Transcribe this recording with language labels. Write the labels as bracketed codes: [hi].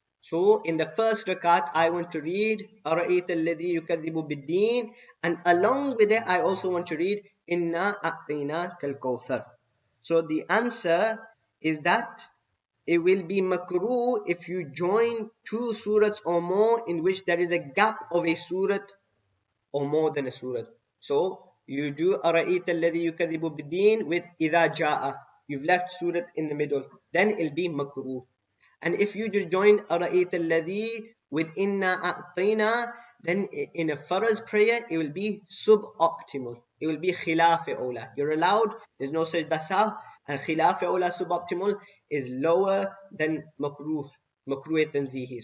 [en] So in the first rakat, I want to read [ar] أَرَأَيْتَ الَّذِي يُكَذِّبُ بِالدِّينِ, [en] and along with it, I also want to read Inna A'tayna Kal Kawthar. So the answer is that it will be makruh if you join 2 surahs or more in which there is a gap of a surah or more than a surah. So you do [ar] أَرَأَيْتَ الَّذِي يُكَذِّبُ بِالدِّينِ [en] with [ar] إِذَا جَاءَ. [en] You've left surah in the middle. Then it'll be makruh. And if you just join [ar] أَرَأَيْتَ الَّذِي [en] with Inna A'tayna, then in a faraz prayer, it will be suboptimal. It will be khilaf awla. You're allowed, there's no sajdah sahw, and khilaf awla suboptimal is lower than makruh tanzihi.